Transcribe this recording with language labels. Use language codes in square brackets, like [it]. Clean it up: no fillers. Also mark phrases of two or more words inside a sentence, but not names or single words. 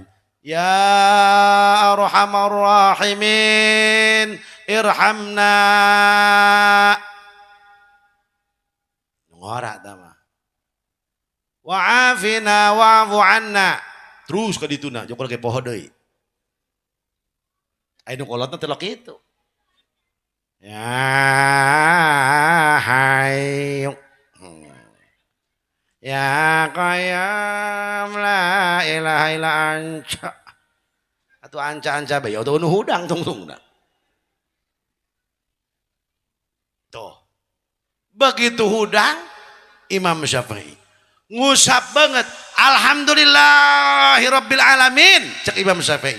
[ar] يا أرحم الراحمين ارحمنا. [su] Nu ngora eta mah. [ar] وعافنا واعف عنا. [su] Terus ka dituna jokol ge poho deui. Aya nu kolotna teh lo kitu. [ar] يا حي يا قيوم لا إله إلا أنت. [su] Atuh anca-anca bae atuh nu hudang tungtungna. Tuh. Begitu hudang Imam Syafi'i. Ngusap banget. [ar] الحمد لله رب العالمين. [su] Cek Imam Syafi'i.